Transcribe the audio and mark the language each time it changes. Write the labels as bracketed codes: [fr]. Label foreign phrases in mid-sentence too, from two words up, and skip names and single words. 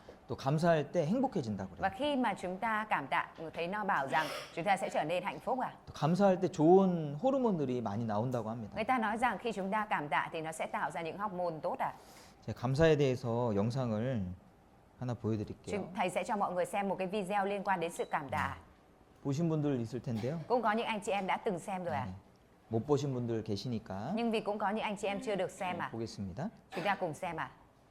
[ko] 또 감사할 때 행복해진다고 [vi] Và [ko] 그래요. [vi] khi mà chúng ta cảm tạ, thấy nó bảo rằng chúng ta sẽ trở nên hạnh phúc ạ. [ko] 또 감사할 때 좋은 호르몬들이 많이 나온다고 합니다. [vi] Người ta nói rằng khi chúng ta cảm tạ thì nó sẽ tạo ra những hormone tốt ạ. [ko] 제가 감사에 대해서 영상을 하나 보여드릴게요. [vi] Thầy sẽ cho mọi người xem một cái video liên quan đến sự cảm tạ. [ko] 보신 분들 있을 텐데요. [vi] Cũng có những anh chị em đã từng xem rồi ạ. [ko] 못 보신 분들 계시니까 [vi] Nhưng vì cũng có những anh chị em chưa được xem ạ. [ko] 보겠습니다. [vi] Chúng ta cùng xem ạ.